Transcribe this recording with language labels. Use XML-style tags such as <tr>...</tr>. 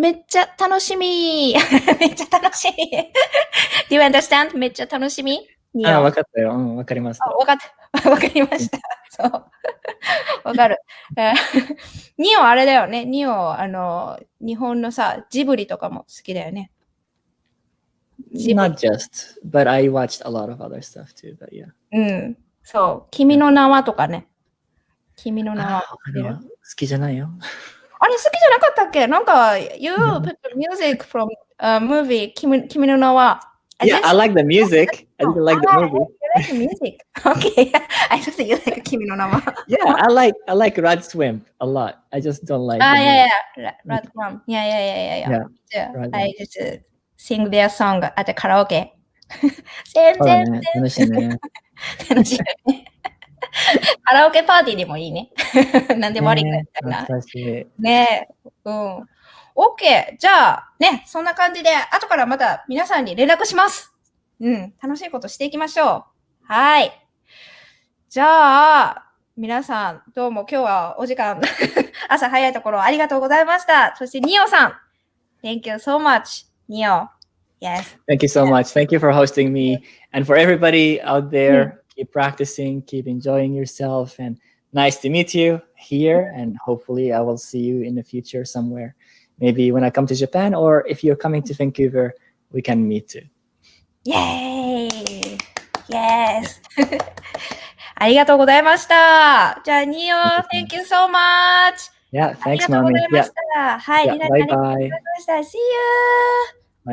<ja>めっちゃ楽しみめっちゃ楽しみ</ja> <en>Do you understand?</en> <ja>めっちゃ楽しみわかったよ。わかりました。わかりました。そう。わかる。ニオあれだよね。ニオ、日本のさ、ジブリとかも好きだよね。</ja> <en>Not just, but I watched a lot of other stuff too, but yeah.</en> <ja>そう。君の名はとかね。君の名は。好きじゃないよ。あれ好きじゃなかったっけ？</ja> <en>なんか、You put the music from a movie, 君の名は。 Yeah, I like the music. I didn't like the movie. You like the music? Okay. I just think you like 君の名は。 Yeah, I like Rad Swim a lot. I just don't like. Yeah. Rad Swim. Yeah. I just sing their song at the karaoke.</en> <ja>全然。楽しいね。楽しいね。カラオケパーティーでもいいね。なんでもありみたいな。ねえ。OK。じゃあ、ね、そんな感じで、後からまた皆さんに連絡します。楽しいことしていきましょう。はい。じゃあ、皆さん、どうも今日はお時間、朝早いところありがとうございました。そして、</ja> <en>ニオさん。Thank you so much, Neo. Yes. Thank you so much. Thank you for hosting me. And for everybody out there, keep practicing, keep enjoying yourself, and nice to meet you here. And hopefully I will see you in the future somewhere. Maybe when I come to Japan, or if you're coming to Vancouver, we can meet too. Yay! Yes!</en> <ja>ありがとうございました。</ja> <en>じゃあ、ニオ、Thank you so much! Yeah, thanks, Mami.</en> <ja>ありがとうございました。はい、</ja> <en>bye bye.</en> <ja>ありがとうございました。</ja> <en>See you!</en>